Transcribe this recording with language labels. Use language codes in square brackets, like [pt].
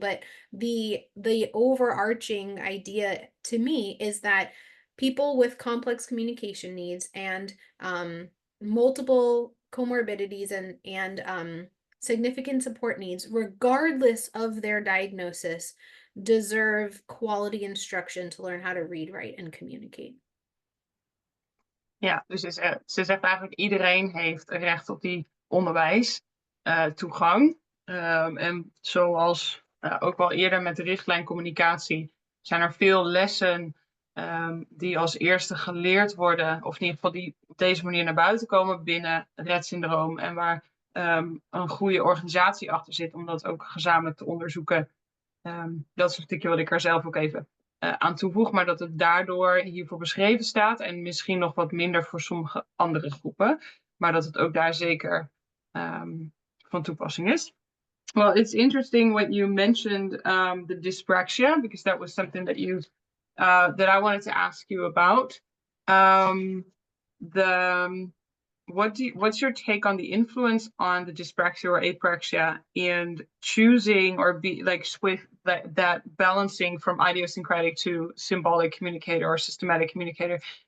[en] But the overarching idea to me is that people with complex communication needs and multiple comorbidities and significant support needs, regardless of their diagnosis, deserve quality instruction to learn how to read, write, and communicate. [nl] Ja, dus ze zegt eigenlijk iedereen heeft recht op die onderwijs, toegang. En zoals ook wel eerder met de richtlijn communicatie zijn er veel lessen die als eerste geleerd worden, of in ieder geval die op deze manier naar buiten komen binnen Rett syndroom en waar een goede organisatie achter zit om dat ook gezamenlijk te onderzoeken. Dat is een stukje wat ik er zelf ook even aan toevoeg, maar dat het daardoor hiervoor beschreven staat en misschien nog wat minder voor sommige andere groepen, maar dat het ook daar zeker van toepassing is. [en] Well, it's interesting what you mentioned the dyspraxia, because that was something that that I wanted to ask you about. What's your take on the influence on the dyspraxia or apraxia in choosing or be like with that balancing from idiosyncratic to symbolic communicator or systematic communicator?